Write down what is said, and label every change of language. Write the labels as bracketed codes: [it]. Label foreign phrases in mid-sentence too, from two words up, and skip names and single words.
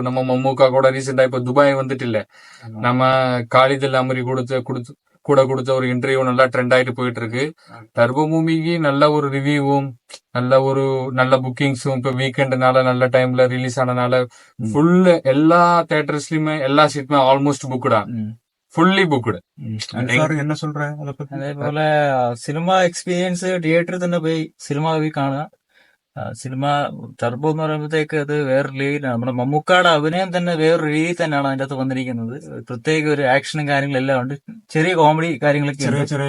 [ta] நம்ம மம்முக்கா கூட ரீசெண்டா இப்ப துபாய் வந்துட்டு இல்ல, நம்ம காலிதில் அமரி கொடுத்த ஒரு இன்டர்வியூ நல்லா ட்ரெண்ட் ஆயிட்டு போயிட்டு இருக்கு. டர்போ மூவிக்கு நல்ல ஒரு ரிவ்யூவும் நல்ல புக்கிங்ஸும் இப்ப வீக்கெண்ட்னால நல்ல டைம்ல ரிலீஸ் ஆனனால ஃபுல் எல்லா தியேட்டர்ஸ்லயுமே எல்லா சீட்டுமே [en] almost booked, fully booked. [ta] என்ன சொல்றேன் அதை பத்தி? [ml] അതേപോലെ സിനിമ എക്സ്പീരിയൻസ് തിയേറ്ററിൽ തന്നെ പോയി സിനിമ പോയി കാണുക. സിനിമ ടർബോ എന്ന് പറയുമ്പോഴത്തേക്ക് അത് വേറൊരു രീതിയിലാണ്. നമ്മുടെ മമ്മൂക്കാടെ അഭിനയം തന്നെ വേറൊരു രീതിയിൽ തന്നെയാണ് അതിന്റെ അകത്ത് വന്നിരിക്കുന്നത്. പ്രത്യേക ഒരു ആക്ഷനും കാര്യങ്ങളെല്ലാം ഉണ്ട്. ചെറിയ കോമഡി കാര്യങ്ങളൊക്കെ ഉണ്ട്. ചെറിയ